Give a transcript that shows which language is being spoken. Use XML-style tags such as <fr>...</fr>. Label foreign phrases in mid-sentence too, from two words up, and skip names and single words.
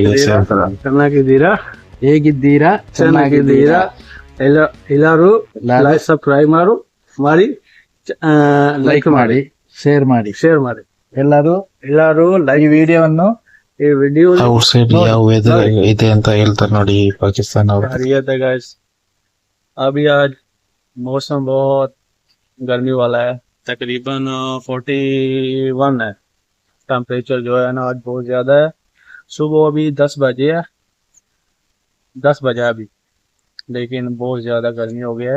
<kn>ಚೆನ್ನಾಗಿದ್ದೀರಾ? ಹೇಗಿದ್ದೀರಾ? ಚೆನ್ನಾಗಿದ್ದೀರಾ? ಎಲ್ಲರೂ ಸಬ್ಸ್ಕ್ರೈಬ್ ಮಾಡಿ ಲೈಕ್ ಮಾಡಿ ಶೇರ್ ಮಾಡಿ ಎಲ್ಲರೂ ಲೈಕ್ ವಿಡಿಯೋವನ್ನು ಔಟ್ ಸೈಡ್ ಯಾವ ವೆದರ್ ಇದೆ ಅಂತ ಹೇಳ್ತಾರೆ ನೋಡಿ ಪಾಕಿಸ್ತಾನ ಅವರು.</kn> <hi>अभी आज मौसम बहुत गर्मी वाला है. तकरीबन 41 है टेम्परेचर जो है ना. आज बहुत ज़्यादा है. सुबह अभी 10 बजे है, 10 बजे अभी, लेकिन बहुत ज़्यादा गर्मी हो गया है.</hi>